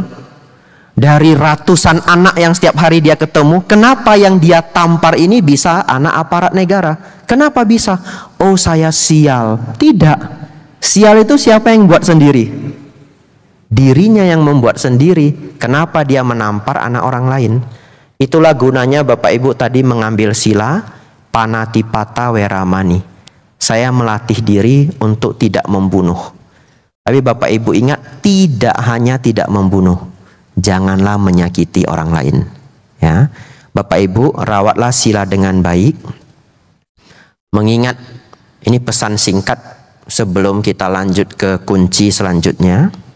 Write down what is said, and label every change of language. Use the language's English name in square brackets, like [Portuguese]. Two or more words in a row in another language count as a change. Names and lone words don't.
[Indonesian] Dari ratusan anak yang setiap hari dia ketemu, kenapa yang dia tampar ini bisa anak aparat negara? Kenapa bisa? Oh, saya sial. Tidak. Sial itu siapa yang buat sendiri? Dirinya yang membuat sendiri. Kenapa dia menampar anak orang lain? Itulah gunanya Bapak Ibu tadi mengambil sila [Pali] panatipata weramani. [Indonesian] Saya melatih diri untuk tidak membunuh. Tapi Bapak Ibu ingat, tidak hanya tidak membunuh, janganlah menyakiti orang lain. Ya, Bapak Ibu rawatlah sila dengan baik. Mengingat ini pesan singkat sebelum kita lanjut ke kunci selanjutnya.